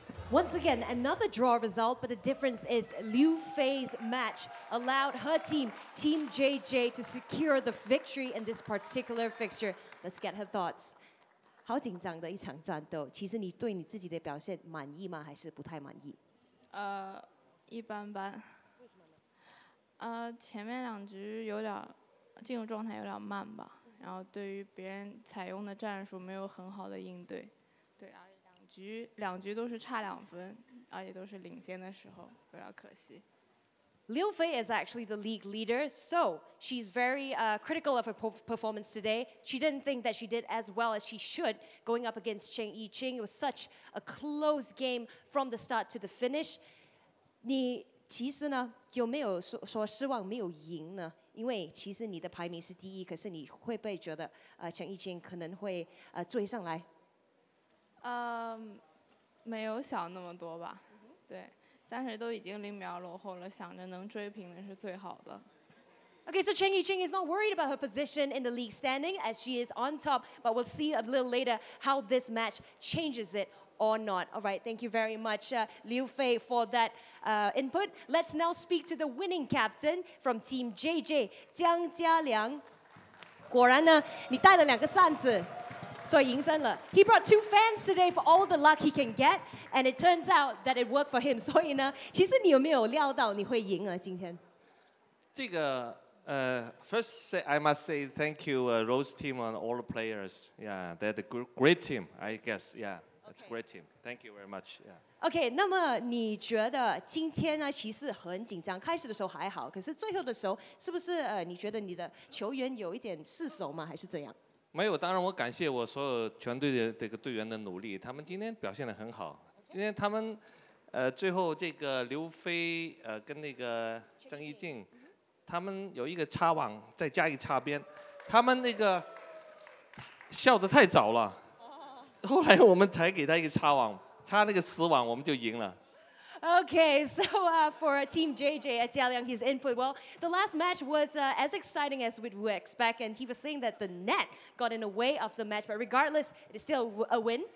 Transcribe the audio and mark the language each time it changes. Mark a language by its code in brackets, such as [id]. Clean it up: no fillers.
[en] Once again, another draw result, but the difference is Liu Fei's match allowed her team, Team JJ, to secure the victory in this particular fixture. Let's get her thoughts. [zh] 好紧张的一场战斗，其实你对你自己的表现满意吗？还是不太满意？一般般。为什么呢？前面2局有点进入状态有点慢吧，然后对于别人采用的战术没有很好的应对。对啊。两局都是差2分，而且都是领先的时候，有点可惜。 [en] Liu Fei is actually the league leader, so she's very critical of her performance today. She didn't think that she did as well as she should going up against Cheng i-ching. It was such a close game from the start to the finish. [zh] 你其实呢有没有说失望没有赢呢？因为其实你的排名是第1，可是你会不会觉得Cheng i-ching可能会追上来？没有想那么多吧，对，但是都已经0秒落后了，想着能追平的是最好的。 [en] Okay, so Cheng i-ching is not worried about her position in the league standing as she is on top, but we'll see a little later how this match changes it or not. All right, thank you very much, Liu Fei, for that input. Let's now speak to the winning captain from Team JJ, Jiang Jialiang. [zh] 果然呢，你带了2个扇子。所以赢真了 [en] He brought 2 fans today for all the luck he can get, and it turns out that it worked for him. [zh] 所以呢，其实你有没有料到你会赢啊？今天？这个 [en] first I must say thank you Rose team and all the players. Yeah, they're the great team. I guess. Yeah, it's a great team. Thank you very much. Yeah. [zh] OK， 那么你觉得今天呢，其实很紧张，开始的时候还好，可是最后的时候，是不是你觉得你的球员有一点失手吗？还是怎样？没有，当然我感谢我所有全队的这个队员的努力，他们今天表现得很好。今天他们最后这个刘飞跟那个郑一静，他们有一个插网再加一插边，他们那个笑得太早了，后来我们才给他一个插网，插那个死网我们就赢了。 [en] Okay, so for Team JJ at Jialiang, his input, well, the last match was as exciting as we would expect, and he was saying that the net got in the way of the match, but regardless, it is still a win.